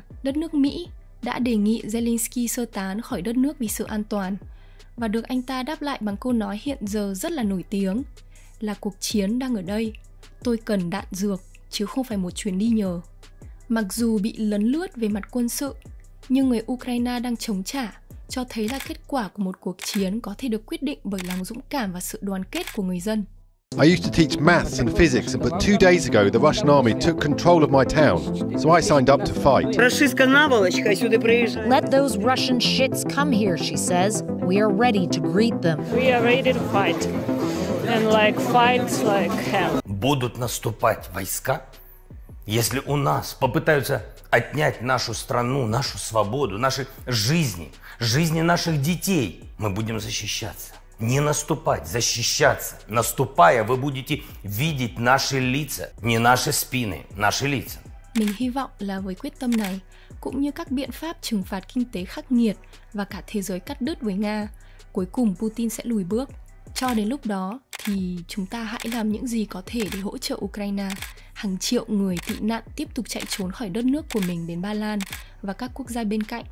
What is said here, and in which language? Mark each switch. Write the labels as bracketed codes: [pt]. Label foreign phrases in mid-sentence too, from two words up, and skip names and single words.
[vi] Đất nước Mỹ đã đề nghị Zelensky sơ tán khỏi đất nước vì sự an toàn, và được anh ta đáp lại bằng câu nói hiện giờ rất là nổi tiếng là cuộc chiến đang ở đây, tôi cần đạn dược chứ không phải một chuyến đi nhờ. Mặc dù bị lấn lướt về mặt quân sự, nhưng người Ukraine đang chống trả, cho thấy là kết quả của một cuộc chiến có thể được quyết định bởi lòng dũng cảm và sự đoàn kết của người dân. [en] I used to teach maths and physics, but 2 days ago the Russian army took control of my town, so I signed up to fight. [uk] Рашистська наволочка сюди приїжджає. [en] Let those Russian shits come here, she says. We are ready to greet them. We are ready to fight. And fight like hell. [ru] Будут наступать войска, если у нас попытаются отнять нашу страну, нашу свободу, наши жизни, жизни наших детей. Мы будем защищаться. Не наступать, защищаться. Наступая, вы будете видеть наши лица, не наши спины, наши лица. [vi] Mình hy vọng là với quyết tâm này, cũng như các biện pháp trừng phạt kinh tế khắc nghiệt và cả thế giới cắt đứt với Nga, cuối cùng Putin sẽ lùi bước. Cho đến lúc đó thì chúng ta hãy làm những gì có thể để hỗ trợ Ukraine. Hàng triệu người tị nạn tiếp tục chạy trốn khỏi đất nước của mình đến Ba Lan và các quốc gia bên cạnh.